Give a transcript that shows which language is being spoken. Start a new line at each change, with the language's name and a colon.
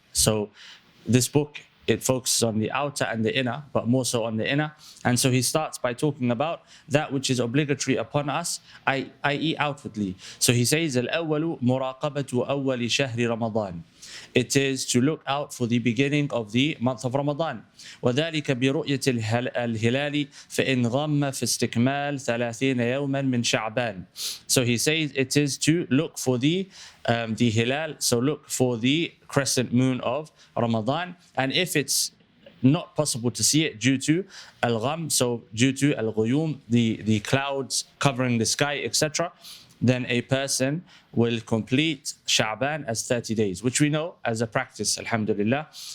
English: So this book, it focuses on the outer and the inner, but more so on the inner. And so he starts by talking about that which is obligatory upon us, i.e. outwardly. So he says,
Arabic: al-awwalu muraqabatu awwali shahri Ramadan.
English: It is to look out for the beginning of the month of Ramadan.
Arabic: وذلك برؤية الهلال فإن غم في استكمال 30 يوما من شعبان.
English: So he says it is to look for the hilal, so look for the crescent moon of Ramadan. And if it's not possible to see it due to al-gham, so due to al-ghuyum, the clouds covering the sky, etc., then a person will complete Sha'ban as 30 days, which we know as a practice, alhamdulillah.